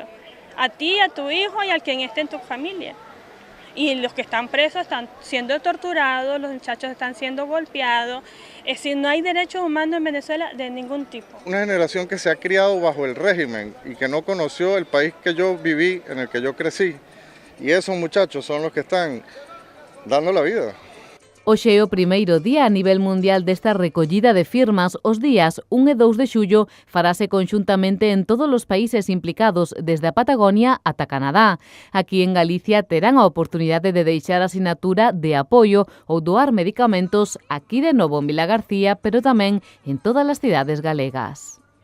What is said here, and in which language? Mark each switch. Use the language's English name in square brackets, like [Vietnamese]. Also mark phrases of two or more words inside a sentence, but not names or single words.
[Spanish] A ti, a tu hijo y al quien esté en tu familia. Y los que están presos están siendo torturados, los muchachos están siendo golpeados. Es decir, no hay derechos humanos en Venezuela de ningún tipo. Una generación que se ha criado bajo el régimen y que no conoció el país que yo viví, en el que yo crecí. Y esos muchachos son los que están dando la vida. [Galician] Hoxe é o primeiro día a nivel mundial desta recollida de firmas. Os días 1 e 2 de xullo farase conxuntamente en todos os países implicados, desde a Patagonia ata Canadá. Aquí en Galicia terán a oportunidade de deixar asinatura de apoio ou doar medicamentos aquí de novo en Vilagarcía, pero tamén en todas as cidades galegas.